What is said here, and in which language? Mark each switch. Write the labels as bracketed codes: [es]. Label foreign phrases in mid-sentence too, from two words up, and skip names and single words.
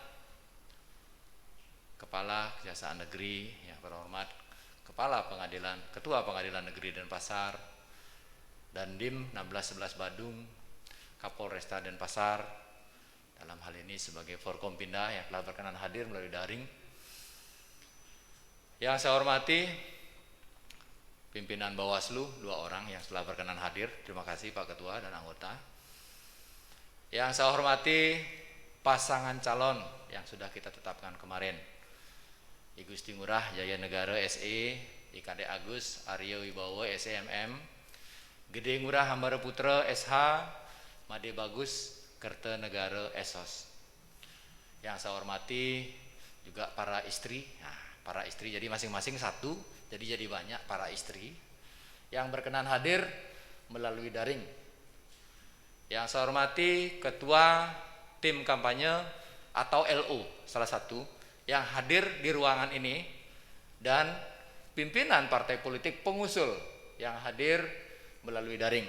[id] Kepala Kejaksaan Negeri, yang terhormat Ketua Pengadilan Negeri Denpasar, Dandim 1611 Badung, Kapolresta Denpasar, dalam hal ini sebagai Forkompinda yang telah berkenan hadir melalui daring. Yang saya hormati pimpinan Bawaslu 2 orang yang telah berkenan hadir, terima kasih Pak Ketua dan anggota. Yang saya hormati pasangan calon yang sudah kita tetapkan kemarin, I Gusti Ngurah Jaya Negara SE, IKD Agus Aryo Wibowo SEMM, Gede Ngurah Hambara Putra SH, Made Bagus Kerta Negara Esos. Yang saya hormati juga para istri. Nah, para istri jadi masing-masing satu, jadi banyak para istri yang berkenan hadir melalui daring. Yang saya hormati Ketua Tim Kampanye atau LO salah satu yang hadir di ruangan ini, dan pimpinan partai politik pengusul yang hadir melalui daring.